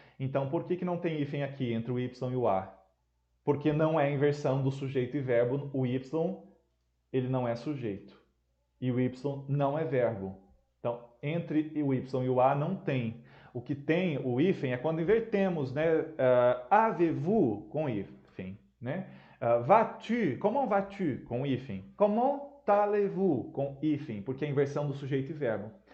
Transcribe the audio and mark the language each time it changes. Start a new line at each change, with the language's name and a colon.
Portuguese: Então, por que não tem hífen aqui entre o y e o a? Porque não é inversão do sujeito e verbo. O y ele não é sujeito e o y não é verbo. Então, entre o y e o a não tem. O que tem o hífen é quando invertemos, né?
French: Avez-vous
Portuguese: com hífen, né?
French: Vas-tu, comment vas-tu
Portuguese: com hífen?
French: Comment allez-vous
Portuguese: com hífen, porque é a inversão do sujeito e verbo.